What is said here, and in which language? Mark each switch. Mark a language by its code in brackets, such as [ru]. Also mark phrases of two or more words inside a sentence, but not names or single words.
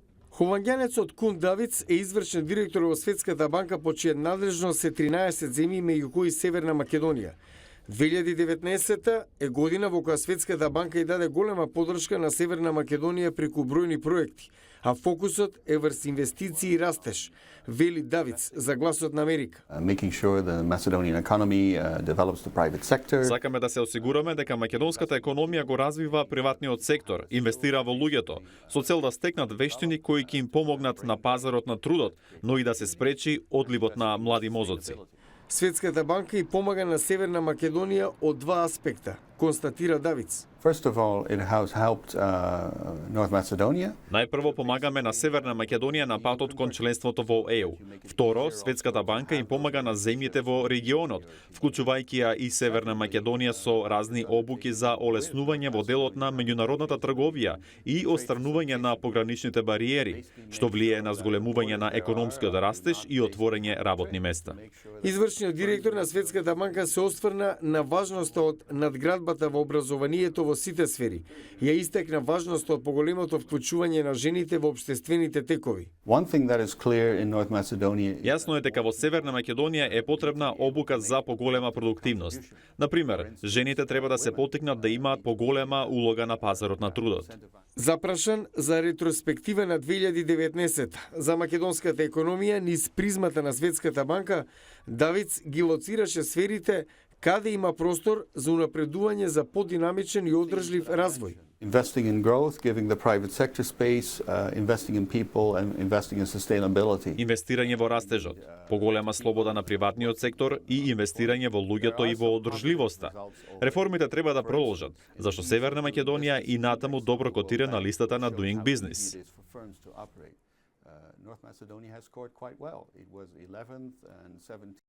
[mk] Хованѓанецот Кун Давиц е извршен директор во Светската банка по чија надлежност се 13 земји меѓу кои Северна Македонија. 2019 е година во која Светската банка и даде голема поддршка на Северна Македонија преку бројни проекти, а фокусот е врз инвестиции и растеж, вели Давиц за Гласот на Америка. [en] Making sure the Macedonian economy develops the private sector. [mk] Сакаме да се осигураме дека македонската економија го развива приватниот сектор, инвестира во луѓето, со цел да стекнат вештини кои ќе им помогнат на пазарот на трудот, но и да се спречи одливот на млади мозоци. Светската банка и помага на Северна Македонија од два аспекта, констатира Давиц. [en] First of all, it has helped North Macedonia. [mk] Најпрво помагаме на Северна Македонија на патот кон членството во ЕУ. Второ, Светската банка им помага на земјите во регионот, вклучувајќи ја и Северна Македонија со разни обуки за олеснување во делот на меѓународната трговија и отстранување на пограничните бариери, што влијае на зголемување на економскиот растеж и отворење работни места. Извршниот директор на Светската банка се осврна на важноста од надградбата во образованието во сите сфери. Ја истакна важноста од поголемото вклучување на жените во општествените текови. [en] One thing that is clear in North Macedonia. [mk] Јасно е дека во Северна Македонија е потребна обука за поголема продуктивност. Например, жените треба да се поттикнат да имаат поголема улога на пазарот на трудот. Запрашан за ретроспектива на 2019 за македонската економија низ призмата на Светската банка, Давиц ги лоцираше сферите каде има простор за унапредување за подинамичен и одржлив развој. [en] Investing in growth, giving the private sector space, investing in people and investing in sustainability. [mk] Инвестирање во растежот, поголема слобода на приватниот сектор и инвестирање во луѓето и во одржливоста. Реформите треба да продолжат, зашто Северна Македонија и натаму добро котира на листата на Doing Business. [en] North Macedonia has scored quite well. It was 11th and 17th.